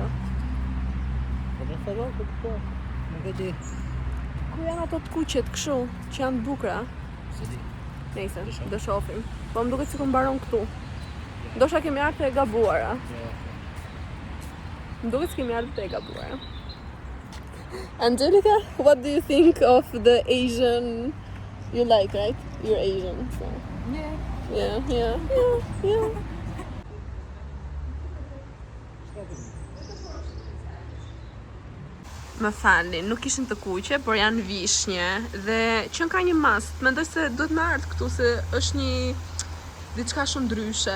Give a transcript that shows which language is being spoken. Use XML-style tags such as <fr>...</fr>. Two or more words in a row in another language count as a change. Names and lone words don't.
<sq>Po më thua po. Nuk e di. Ku janë ato të kuqet kështu, që janë të bukura? Se di. Nejse, do shohim. Po më duket sikur mbaron këtu. Ndosha kemi ardhur te e gabuara. Më duket se kemi ardhur te e gabuara.</sq> <en>Angelika, what do you think of the Asian? You like, right? You're Asian, so. Yeah.</en> <sq>Më falni, nuk ishin të kuqe, por janë vishnje dhe që ka një mast. Mendoj se duhet më ardh këtu se është një diçka shumë ndryshe.</sq>